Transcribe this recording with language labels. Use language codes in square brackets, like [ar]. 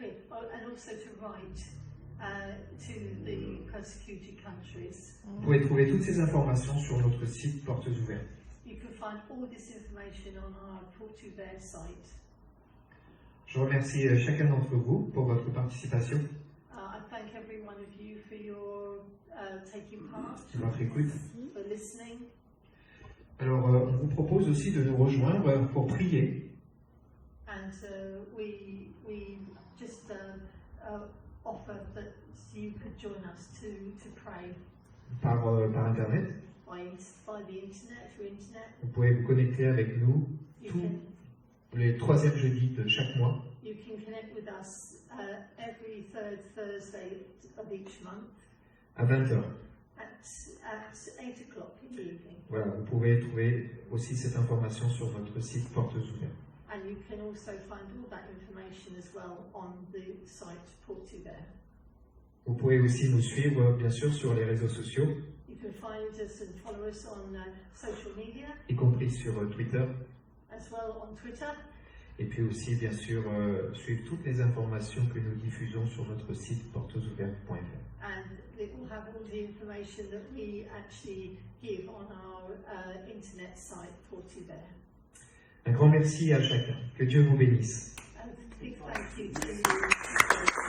[en] And also to write to the persecuted countries. [fr] Vous pouvez trouver toutes ces informations sur notre site Portes Ouvertes. [en] You can find all this information on our Portes Ouvertes site. [fr] Je remercie chacun d'entre vous pour votre participation. [en] I thank every one of you for your taking part, [fr] Votre écoute. [en] for listening. [fr] Alors, on vous propose aussi de nous rejoindre pour prier. [en] And we just offer that you could join us to pray [fr] Par Internet. [en] by the internet, through internet. [fr] Vous pouvez vous connecter avec nous [en] You [fr] tous [en] can, [fr] les troisièmes jeudis de chaque mois [en] you can connect with us every third Thursday of each month [fr] à 20h. [en] at 8 o'clock in the evening. [fr] Voilà, vous pouvez trouver aussi cette information sur notre site Portes Ouvertes. [en] And you can also find all that information as well on the site Portes Ouvertes. [fr] Vous pouvez aussi nous suivre, bien sûr, sur les réseaux sociaux, [en] You can find us and follow us on social media, [fr] y compris sur Twitter. [en] as well on Twitter. [fr] Et puis aussi, bien sûr, suivre toutes les informations que nous diffusons sur notre site portesouvertes.fr. [en] and it will have all the information that we actually give on our internet site for Tibet. [fr] Un grand merci à chacun. Que Dieu vous bénisse. [en] And a big thank you to you.